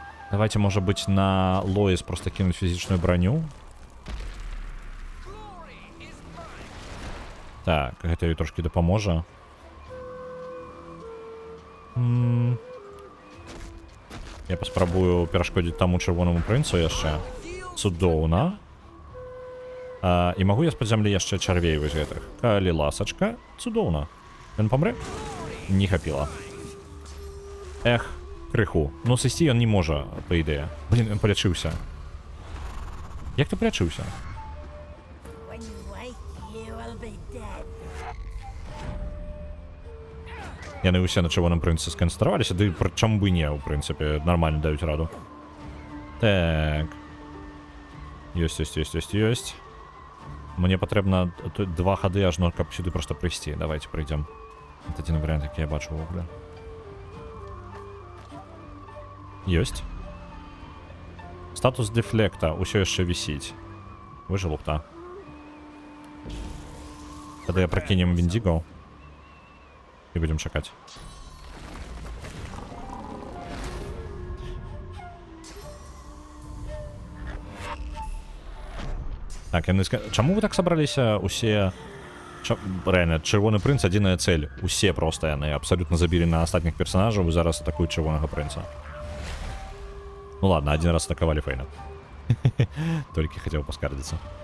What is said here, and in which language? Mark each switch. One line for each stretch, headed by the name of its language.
Russian: Давайте, может быть, на Лоис просто кинуть физичную броню.
Belarusian: Так, гэта ёй трошки дапаможа. Я паспрабую перашкодзіць таму чырвонаму прынцу яшчэ. Цудоўна. І магу я з-пад зямлі яшчэ чарвей вось гэтых. Калі ласачка. Цудоўна. Ён памрэ? Не хапіла. Эх, крыху. Ну, сысці ён не можа, па ідэе. Блін, ён палячыўся. Як ты палячыўся?
English: When you wake, you will be dead.
Belarusian: Яны ўсе на чырвоным прынцы сканцэнтраваліся, ды чаму бы не, у прынцыпе, нармальна даюць раду. Так. Ёсць. Мне патрэбна 2 хады ажно, каб сюды проста прыйсці. Давайте прыйдзем. Это адзін варыянт, які я бачу ўвогуле. Ёсць. Статус дефлекта ўсё яшчэ вісіць.
Russian: Вы же лухта.
Belarusian: Тады я пракінем Виндиго.
Russian: И будем чекать.
Belarusian: Так, чаму вы так собраліся усе... Реально, чырвоны прынц адзіная цель. Усе просто яны абсолютно забілі на астатніх персонажаў і зараз атакуюць чырвонага прынца.
Russian: Ну ладно, один раз атаковали Фейна. Только хотел поскардиться.